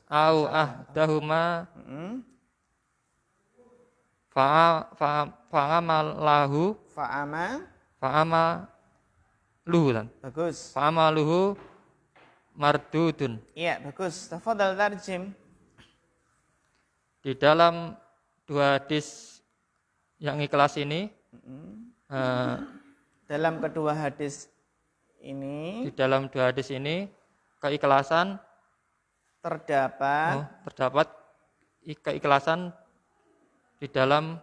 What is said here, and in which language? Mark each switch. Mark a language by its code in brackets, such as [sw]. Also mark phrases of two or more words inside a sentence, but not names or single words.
[ar] أو أحدهما فعمله مردود. [id] Iya, bagus. [ar] تفضل ترجم. [id] Di dalam dua hadis yang ikhlas ini, dalam kedua hadis ini, di dalam dua hadis ini keikhlasan terdapat keikhlasan di dalam